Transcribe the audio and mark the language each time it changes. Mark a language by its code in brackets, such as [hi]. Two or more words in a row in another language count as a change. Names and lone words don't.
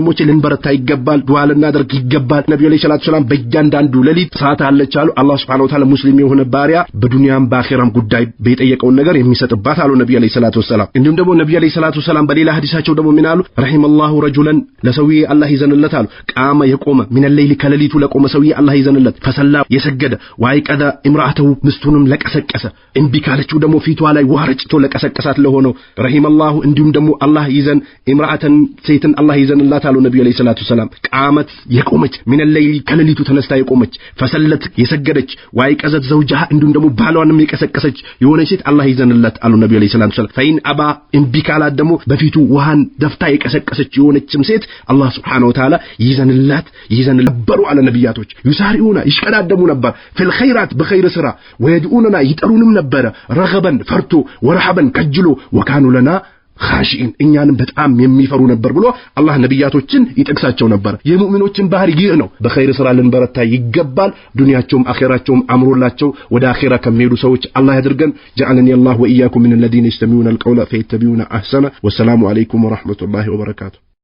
[am] ልንበረታ ይገባል ዱዓ ልናደርግ ይገባል ነብዩ [ar] عليه الصلاة السلام [am] በእያንዳንዱ ሌሊት ሰዓት አለች አሉ አላህ [ar] سبحانه وتعالى [am] ሙስሊም የሆነ ባሪያ በዱንያም በአኺራም ጉዳይ በየጠየቀው ነገር የሚሰጥባት አሉ ነብዩ [ar] عليه الصلاة السلام [am] እንዲሁም ደግሞ ነብዩ [ar] عليه الصلاة السلام [am] በሌላ ሐዲሳቸው ደግሞ ምን አሉ [ar] رحم الله رجلا [am] ለሰውዬ አላህ ይዘንለት አሉ ቃመ የቆመ [ar] من الليل [am] ከሌሊቱ ለቆመ ሰውዬ አላህ ይዘንለት ፈሰላ የሰገደ [ar] وأيقظ امرأته [am] ምስቱንም ለቀሰቀሰ እንቢ ካለችው ደግሞ ፊቷ ላይ ውሃ ረጭቶ ለቀሰቀሳት ለሆነው ረሂመላሁ እንዲሁም ደግሞ አላህ ይዘን ኢምራአተን ሴትን አላህ ይዘንላት አሉ ነብዩ [ar] عليه الصلاة السلام [am] ቃመት የቆመች [ar] من الليل [am] ከሌሊቱ ተነስታ የቆመች ፈሰለት የሰገደች [ar] وأيقظت زوجها [am] እንዲሁም ደግሞ ባሏንም የቀሰቀሰች የሆነች ሴት አላህ ይዘንላት አሉ ነብዩ [ar] عليه الصلاة السلام فإن أبى [am] እንቢ ካላት ደግሞ በፊቱ ውሃን ደፍታ የቀሰቀሰች የሆነችም ሴት አላህ [ar] سبحانه وتعالى [am] ይዘንላት ነበሩ አለ ነብያቶች ይሳሪኡና ይሽቀዳደሙ ነበር [ar] في الخيرات [am] بخير ስራ ወይዱኡና ይጠሩንም ነበር ረገበን ፈርቶ ወረሐበን ከጅሎ [ar] وكانوا لنا خاشعين [am] እኛንም በጣም የሚፈሩ ነበር ብሎ አላህ ነብያቶችን ይጠቅሳቸው ነበር የሙእሚኖችን ባህሪ ይህ ነው በኸይር ስራ ልንበረታ ይገባል ዱንያቸውም አኺራቸውም አምሮላቸው ወደ አኺራ ከሚሄዱ ሰዎች አላህ ያድርገን [ar] جعلني الله واياكم من الذين يستمعون القول فيتبعون احسنه والسلام عليكم ورحمه الله وبركاته